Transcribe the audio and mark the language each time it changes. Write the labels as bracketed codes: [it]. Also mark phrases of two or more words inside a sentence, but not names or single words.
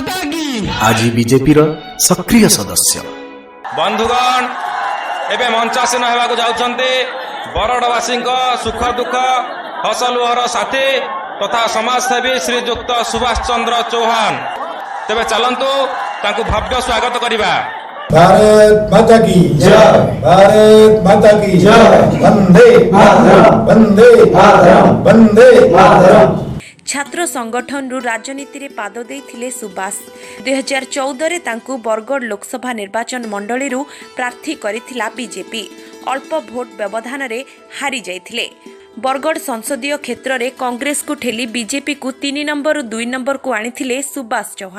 [or] ଆଜି ବିଜେପିର ସକ୍ରିୟ ସଦସ୍ୟ। ବନ୍ଧୁଗଣ, ଏବେ ମଞ୍ଚାସୀନ ହେବାକୁ ଯାଉଛନ୍ତି ବରଗଡ଼ବାସୀଙ୍କ ସୁଖ ଦୁଃଖ ହସ ଲୁହର ସାଥୀ ତଥା ସମାଜସେବୀ ଶ୍ରୀଯୁକ୍ତ ସୁଭାଷ ଚନ୍ଦ୍ର ଚୌହାନ। ତେବେ ଚାଲନ୍ତୁ ତାଙ୍କୁ ଭବ୍ୟ ସ୍ୱାଗତ କରିବା। [hi] भारत माता की जय, भारत माता की जय, वंदे मातरम, वंदे मातरम, वंदे मातरम। [or] ଛାତ୍ର ସଂଗଠନରୁ ରାଜନୀତିରେ ପାଦ ଦେଇଥିଲେ ସୁବାସ। 2014ରେ ତାଙ୍କୁ ବରଗଡ଼ ଲୋକସଭା ନିର୍ବାଚନ ମଣ୍ଡଳୀରୁ ପ୍ରାର୍ଥୀ କରିଥିଲା ବିଜେପି। ଅଳ୍ପ ଭୋଟ ବ୍ୟବଧାନରେ ହାରି ଯାଇଥିଲେ। ବରଗଡ଼ ସଂସଦୀୟ କ୍ଷେତ୍ରରେ କଂଗ୍ରେସକୁ ଠେଲି ବିଜେପିକୁ 3 ନମ୍ବରରୁ 2 ନମ୍ବରକୁ ଆଣିଥିଲେ ସୁବାସ ଚୌହାନ।